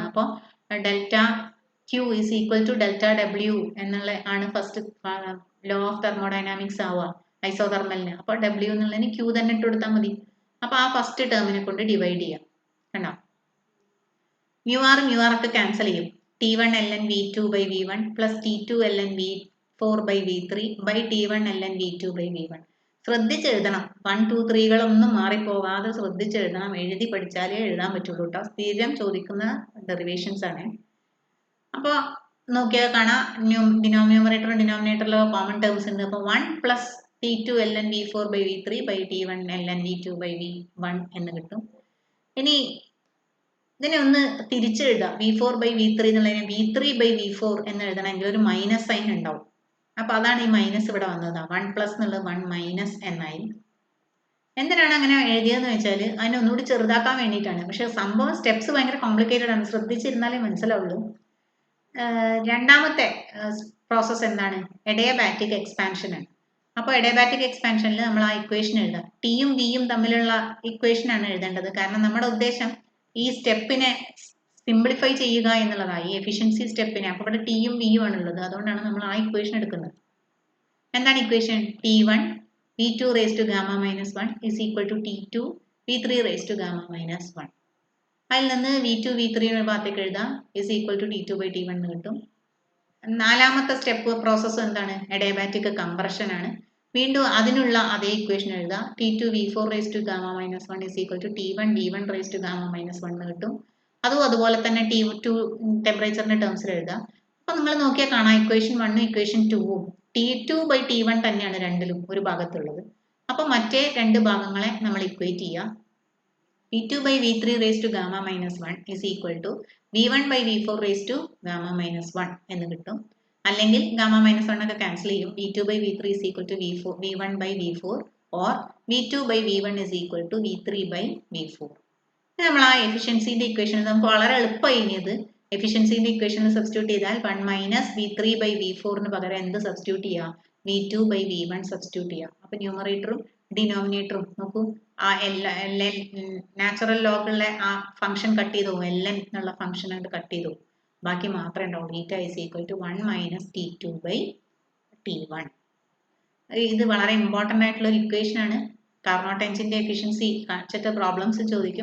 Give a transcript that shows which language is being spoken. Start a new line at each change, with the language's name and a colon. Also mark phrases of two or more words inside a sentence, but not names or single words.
Malayalam: അപ്പോൾ
English: delta Q is equal to delta W
Malayalam: എന്നുള്ള ആണ്
English: first law of thermodynamics
Malayalam: ആവുക ഐസോതെർമലിന്. അപ്പോൾ ഡബ്ല്യു എന്നുള്ളതിന് ക്യൂ തന്നെ ഇട്ട് കൊടുത്താൽ മതി. അപ്പോൾ ആ ഫസ്റ്റ് ടേമിനെ കൊണ്ട് ഡിവൈഡ് ചെയ്യാം. കണ്ടോ? മ്യൂ ആർ ഒക്കെ ക്യാൻസൽ ചെയ്യും.
English: T1 ln V2 by V1 plus T2 ln V4 by V3 by T1 ln V2 by V1.
Malayalam: ശ്രദ്ധിച്ചെഴുതണം. 1, 2, 3കളൊന്നും മാറിപ്പോകാതെ ശ്രദ്ധിച്ചെഴുതണം. എഴുതി പഠിച്ചാലേ എഴുതാൻ പറ്റുള്ളൂ കേട്ടോ. സ്ഥിരം ചോദിക്കുന്ന ഡെറിവേഷൻസ് ആണ്. അപ്പോൾ നോക്കിയാൽ കാണാം ഡിനോമിനേറ്ററും ഡിനോമിനേറ്ററിലും
English: common terms
Malayalam: ഉണ്ട്. അപ്പോൾ
English: 1 plus T2 ln V4 by V3 by T1 ln V2 by V1
Malayalam: എന്ന് കിട്ടും. ഇനി ഇതിനെ ഒന്ന് തിരിച്ചെഴുതാം.
English: V4 by V3
Malayalam: എന്നുള്ളതിനെ
English: V3 by V4
Malayalam: എന്ന് എഴുതണമെങ്കിൽ ഒരു
English: minus sign
Malayalam: ഉണ്ടാവും. അപ്പൊ അതാണ് ഈ മൈനസ് ഇവിടെ വന്നത്. 1 പ്ലസ് എന്നുള്ളത് 1 മൈനസ് എന്നായി. എന്തിനാണ് അങ്ങനെ എഴുതിയതെന്ന് വെച്ചാൽ അതിനെ ഒന്നുകൂടി ചെറുതാക്കാൻ വേണ്ടിയിട്ടാണ്. പക്ഷെ സംഭവം സ്റ്റെപ്സ് ഭയങ്കര കോംപ്ലിക്കേറ്റഡ് ആണ്. ശ്രദ്ധിച്ചിരുന്നാലേ മനസ്സിലാവുള്ളൂ. രണ്ടാമത്തെ പ്രോസസ്സ് എന്താണ്?
English: adiabatic expansion
Malayalam: ആണ്. അപ്പോൾ എഡയബാറ്റിക് എക്സ്പാൻഷനിൽ നമ്മൾ ആ ഇക്വേഷൻ എഴുതാം. ടിയും വിയും തമ്മിലുള്ള ഇക്വേഷൻ ആണ് എഴുതേണ്ടത്. കാരണം നമ്മുടെ ഉദ്ദേശം ഈ സ്റ്റെപ്പിനെ സിംപ്ലിഫൈ ചെയ്യുക എന്നുള്ളതാണ്, ഈ എഫിഷ്യൻസി സ്റ്റെപ്പിനെ. അപ്പോൾ ഇവിടെ ടിയും വിയും ആണുള്ളത്. അതുകൊണ്ടാണ് നമ്മൾ ആ ഇക്വേഷൻ എടുക്കുന്നത്. എന്താണ് ഇക്വേഷൻ?
English: T1 V2 raised to gamma minus 1 is equal to T2 V3 raised to gamma minus 1.
Malayalam: അതിൽ നിന്ന് V2 V3 ഭാഗത്തേക്ക് എഴുതാം.
English: is equal to T2 by T1
Malayalam: എന്ന് കിട്ടും. നാലാമത്തെ സ്റ്റെപ്പ് പ്രോസസ്സ് എന്താണ്?
English: adiabatic compression
Malayalam: ആണ്. വീണ്ടും അതിനുള്ള അതേ ഇക്വേഷൻ എഴുതാം.
English: T2 V4 raised to gamma minus 1
Malayalam: is equal to T1 V1 raised to gamma minus 1 എന്ന് കിട്ടും. അതുപോലെ തന്നെ T2 ടെമ്പറേച്ചറിന്റെ ടേംസിൽ എഴുതാം. അപ്പൊ നിങ്ങൾ നോക്കിയാൽ കാണാം ഇക്വേഷൻ 1ഉം ഇക്വേഷൻ 2ഉം
English: T2 by T1
Malayalam: തന്നെയാണ് രണ്ടിലും ഒരു ഭാഗത്തുള്ളത്. അപ്പൊ മറ്റേ രണ്ട് ഭാഗങ്ങളെ നമ്മൾ ഇക്വേറ്റ് ചെയ്യാം.
English: V2 by V3 raised to gamma minus 1 is equal to V1 by V4 raised to gamma minus 1
Malayalam: എന്ന് കിട്ടും. അല്ലെങ്കിൽ
English: gamma minus 1
Malayalam: ഒക്കെ ക്യാൻസൽ ചെയ്യും.
English: V2 by V3 is equal to V1 by V4 or V2 by V1 is equal to V3 by V4.
Malayalam: നമ്മൾ ആ എഫിഷ്യൻസിന്റെ ഇക്വേഷൻ നമുക്ക് വളരെ എളുപ്പമായി ഇനിയത് എഫിഷ്യൻസിന്റെ ഇക്വേഷനിൽ സബ്സ്റ്റിറ്റ്യൂട്ട് ചെയ്താൽ
English: 1 minus V3 by V4
Malayalam: പകരം എന്ത് സബ്സ്റ്റിറ്റ്യൂട്ട് ചെയ്യാം?
English: V2 by V1
Malayalam: സബ്സ്റ്റിറ്റ്യൂട്ട് ചെയ്യാം. അപ്പൊ ന്യൂമറേറ്ററും ഡിനോമിനേറ്ററും നോക്കൂ, ആ നാച്ചുറൽ ലോഗുള്ള ആ ഫംഗ്ഷൻ കട്ട് ചെയ്തു, ln എന്നുള്ള ഫംഗ്ഷൻ ആയിട്ട് കട്ട് ചെയ്തു. ബാക്കി മാത്രമേ ഉണ്ടാവും.
English: eta is equal to 1 minus T2 by T1.
Malayalam: ഇത് വളരെ ഇമ്പോർട്ടൻ്റ് ആയിട്ടുള്ള ഒരു ഇക്വേഷൻ ആണ്. കാർനോട്ട് എഞ്ചിന്റെ എഫിഷ്യൻസി കാണിച്ചിട്ട് പ്രോബ്ലംസ് ചോദിക്കും.